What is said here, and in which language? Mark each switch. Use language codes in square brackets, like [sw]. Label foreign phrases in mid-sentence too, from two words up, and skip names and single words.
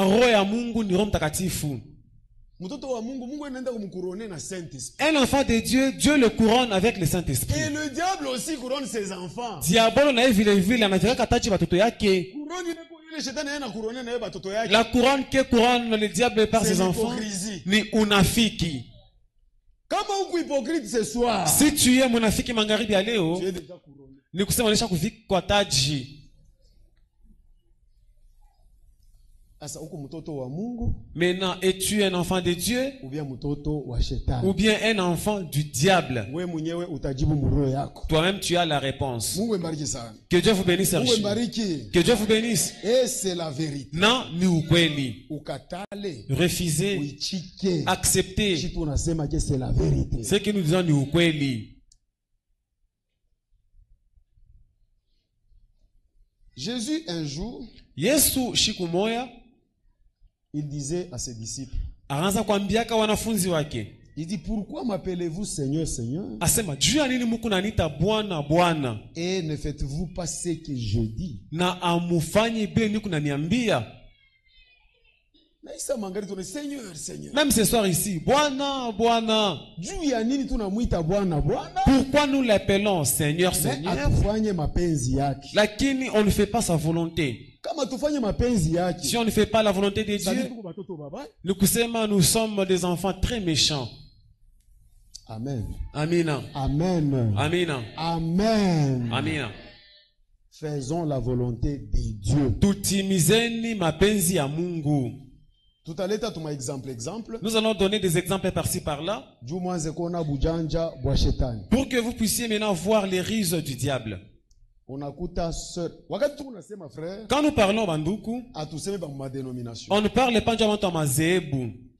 [fr] Un enfant de Dieu, Dieu le couronne avec le Saint-Esprit. Et le diable aussi couronne ses enfants. La couronne que couronne le diable par ses enfants, [sw] ni unafiki. [fr] Hypocrite ce soir, si tu es [sw] munafiki magharibi ya leo, [fr] tu es déjà couronné. [sw] Ni kusema unaisha kuvikwa taji. [fr] Maintenant, es-tu un enfant de Dieu ou bien un enfant du diable? Toi-même, tu as la réponse. Que Dieu vous bénisse. Que Dieu vous bénisse. Et c'est la vérité. Non, [sw] ni ukweli. [fr] Refuser, accepter. Ce que nous disons [sw] ni ukweli. [fr] Jésus un jour, [sw] Yesu siku moya, [fr] il disait à ses disciples, il dit, pourquoi m'appelez-vous Seigneur, Seigneur? Et ne faites-vous pas ce que je dis? Seigneur, Seigneur. Même ce soir ici, [sw] Bwana, Bwana. [fr] Pourquoi nous l'appelons Seigneur, Seigneur? Lakini on ne fait pas sa volonté. Si on ne fait pas la volonté de Dieu, nous sommes des enfants très méchants. Amen. [sw] Amina. [fr] Amen. [sw] Amina. [fr] Amen. [sw] Amina. [fr] Faisons la volonté de Dieu. [sw] Tutimizeni mapenzi ya Mungu. [fr] Tout à l'heure, tu m'as exemple. Nous allons donner des exemples par-ci par-là. Pour que vous puissiez maintenant voir les ruses du diable. Quand nous parlons banduku, on ne parle pas de mazebu.